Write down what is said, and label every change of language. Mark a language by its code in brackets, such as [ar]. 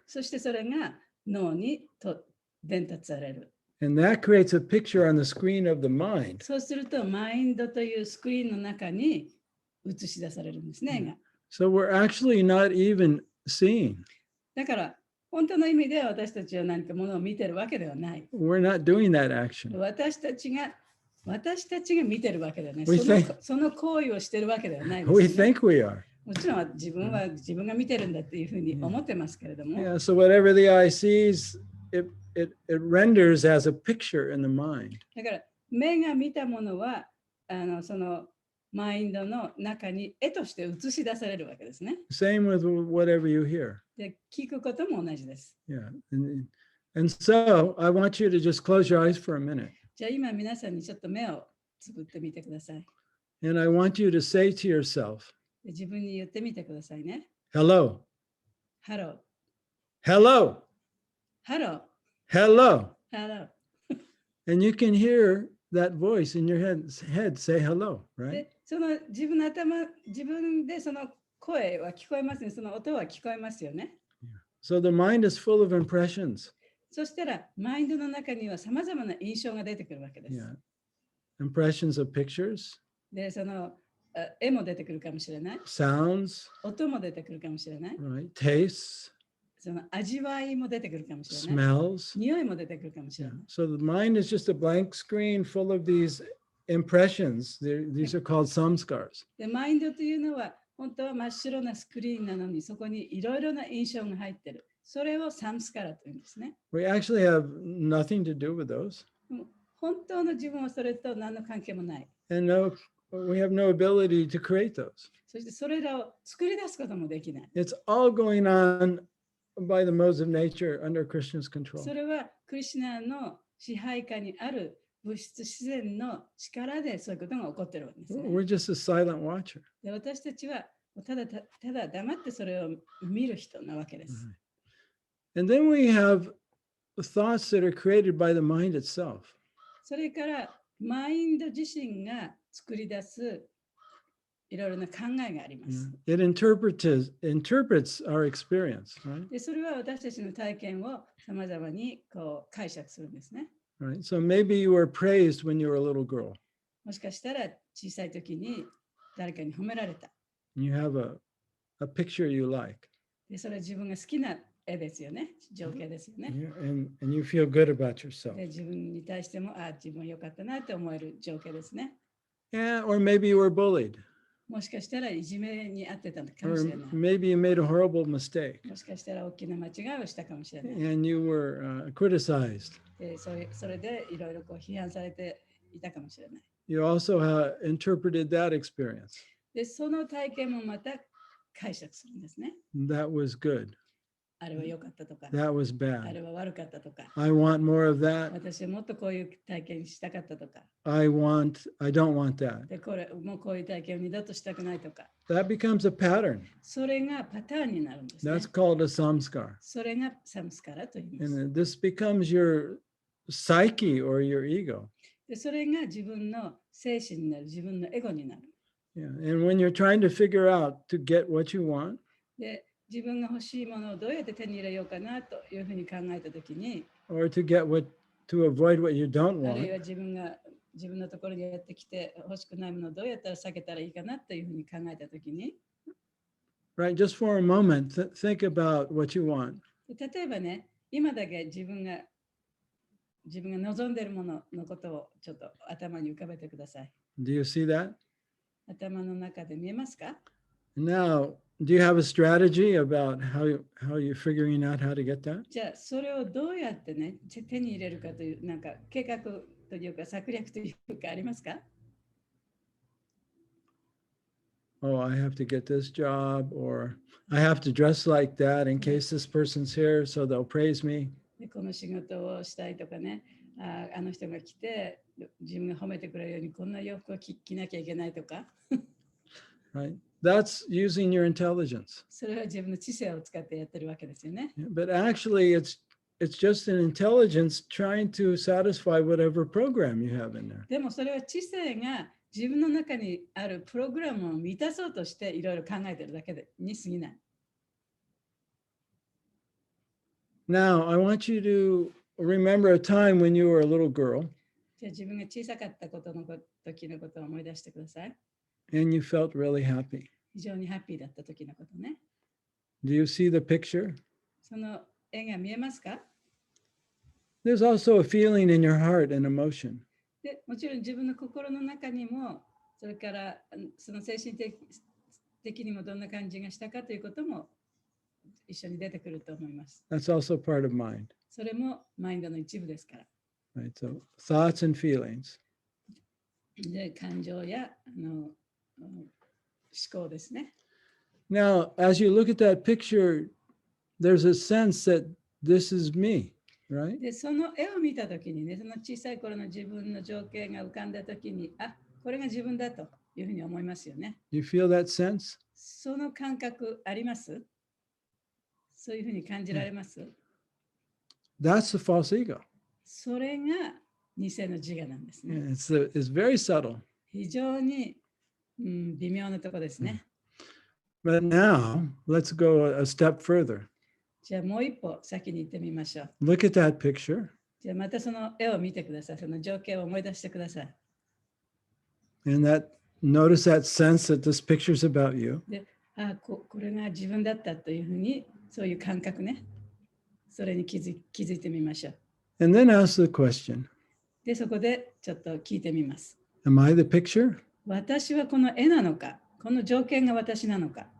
[ja] そしてそれが脳に伝達される。 [en] And that creates a picture on the screen of the mind. [ja] そうすると、マインドというスクリーンの中に映し出されるんですね。 [en] So we're actually not even seeing. [ja] だから、本当の意味では私たちは何かものを見てるわけではない。 [en] We're not doing that action. [ja] 私たちが見てるわけではない。その行為をしてるわけではないです、ね。 [en] We think we are. [ja] もちろん自分が見てるんだっていうふうに思ってますけれども。 [en] Yeah, so whatever the eye sees, it renders as a picture in the mind. [ja] だから目が見たものはそのマインドの中に絵として映し出されるわけですね。 [en] Same with whatever you hear. [ja] で、聞くことも同じです。 [en] Yeah. And so I want you to just close your eyes for a minute. [ja] じゃあ今皆さんにちょっと目をつぶってみてください。 [en] And I want you to say to yourself, [ja] で自分に言ってみてくださいね。 [en] hello. Hello. Hello. Hello. Hello. Hello. And you can hear that voice in your head say hello, right? [ja] で、その自分でその声は聞こえますね。その音は聞こえますよね。 [en] So the mind is full of impressions. [ja] そしたら、マインドの中にはさまざまな印象が出てくるわけです。 [en] Yeah. Impressions of pictures. [ja] で、その絵も出てくるかもしれない。 [en] Sounds. [ja] 音も出てくるかもしれない。 [en] Right. Tastes. [ja] その味わいも出てくるかもしれない。 [en] Smells. [ja] 匂いも出てくるかもしれない。 [en] So the mind is just a blank screen full of these impressions. These are called samskars. [ja] で、マインドというのは、本当は真っ白なスクリーンなのに、そこにいろいろな印象が入ってる。それをサムスカラというんですね。 [en] We actually have nothing to do with those. [ja] 本当の自分はそれと何の関係もない。 [en] And we have no ability to create those. [ja] そしてそれらを作り出すこともできない。 [en] It's all going on by the modes of nature under Krishna's control. [ja] それはクリシュナの支配下にある物質自然の力でそういうことが起こっているわけですね。 [en] We're just a silent watcher. [ja] で、私たちはただ黙ってそれを見る人なわけです。 [en] And then we have thoughts that are created by the mind itself. [ja] それからマインド自身が作り出すいろいろな考えがあります。 [en] It interprets our experience, right? [ja] で、それは私たちの体験をさまざまにこう解釈するんですね。 [en] Right. So maybe you were praised when you were a little girl. [ja] もしかしたら小さい時に誰かに褒められた。 [en] You have a picture you like. [ja] で、それは自分が好きな絵ですよね。情景ですよね。 [en] And you feel good about yourself. [ja] で、自分に対しても、自分良かったなって思える情景ですね。 [en] Yeah, or maybe you were bullied. [ja] もしかしたらいじめにあってたかも [en] Or [ja] しれない。 [en] maybe you made a horrible mistake [ja] もしかしたら大きな間違いをしたかもしれない。 [en] and you were criticized. [ja] で、それでいろいろこう批判されていたかもしれない。 [en] You also interpreted that experience. [ja] で、その体験もまた解釈するんですね。 [en] That was good. [ja] あれは良かったとか、 [en] That was [ja] あれ [en] bad. [ja] は悪かったとか、 [en] I want more of that. [ja] 私はもっとこういう体験したかったとか、 [en] I don't want that. [ja] で、もうこういう体験を二度としたくないとか、 [en] That becomes a pattern. [ja] それがパターンになるんですね。 [en] That's called a samskar. [ja] それがサムスカラと言います。 [en] And this becomes your psyche or your ego. [ja] で、それが自分の精神になる、自分のエゴになる。 [en] Yeah. And when you're trying to figure out to get what you want, [ja] で、自分が欲しいものをどうやって手に入れようかなというふうに考えたときに、 [en] or to avoid what you don't [ja] あるい [en] want, [ja] は自分のところにやってきて欲しくないものをどうやったら避けたらいいかなというふうに考えたときに、 [en] right? Just for a moment, think about what you want. [ja] 例えばね、今だけ自分が望んでいるもののことをちょっと頭に浮かべてください。 [en] Do you see that? [ja] 頭の中で見えますか？ [en] Now, do you have a strategy about how you're figuring out how to get that? [ja] じゃあ、それをどうやってね、手に入れるかという、なんか計画というか策略というかありますか？ [en] Oh, I have to get this job, or I have to dress like that in case this person's here, so they'll praise me. [ja] でこの仕事をしたいとかね、あの人が来て自分が褒めてくれるようにこんな洋服を着なきゃいけないとか。 [en] Right? That's using your intelligence. [ja] それは自分の知性を使ってやってるわけですよね。 [en] But actually, it's just an intelligence trying to satisfy whatever program you have in there. [ja] でもそれは知性が自分の中にあるプログラムを満たそうとしていろいろ考えてるだけに過ぎない。 [en] Now, I want you to remember a time when you were a little girl [ja] じゃあ自分が小さかった時のことを思い出してください。 [en] and you felt really happy. [ja] 非常にハッピーだった時のことね。 [en] Do you see the picture? [ja] その絵が見えますか？ [en] There's also a feeling in your heart and emotion. [ja] でもちろん自分の心の中にも、それからその精神的にもどんな感じがしたかということも一緒に出てくると思います。 [en] That's also part of mind. [ja] それもマインドの一部ですから。 [en] Right? So thoughts and feelings. [ja] で、感情や思考ですね。 [en] Now, as you look at that picture, there's a sense that this is me, right? [ja] で、その絵を見たときにね、その小さい頃の自分の情景が浮かんだときに、あ、これが自分だというふうに思いますよね。 [en] You feel that sense? [ja] その感覚あります？そういうふうに感じられます？ [en] That's the false ego. [ja] それが偽の自我なんですね。 [en] Yeah, it's very subtle. [ja] 非常に、微妙なところですね。 [en] But now, let's go a step further. [ja] じゃあもう一歩先に行ってみましょう。 [en] Look at that picture [ja] じゃあまたその絵を見てください。その情景を思い出してください。 [en] and notice that sense that this picture's about you. [ja] で、これが自分だったというふうに、そういう感覚ね。それに気づいてみましょう。 [en] And then ask the question, [ja] で、そこでちょっと聞いてみます。 [en] am I the picture? [ja] 私はこの絵なのか、この条件が私なのか、